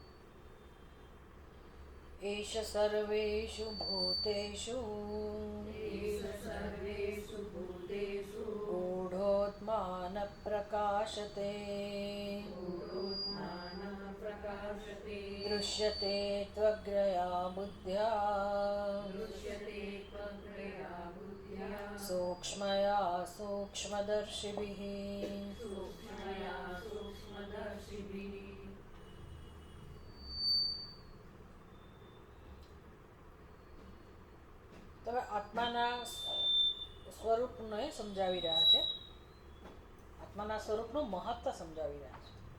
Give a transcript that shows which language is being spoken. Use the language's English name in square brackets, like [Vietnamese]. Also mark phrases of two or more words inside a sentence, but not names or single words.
[Sanskrit] एष सर्वेषु भूतेषु गूढोत्मान प्रकाशते दृश्यते त्वग्रया बुद्ध्या सूक्ष्मया सूक्ष्मदर्शिभिः। [Gujarati] તમે આત્માના સ્વરૂપને સમજાવી રહ્યા છે, આત્માના સ્વરૂપનું મહત્વ સમજાવી રહ્યા છે.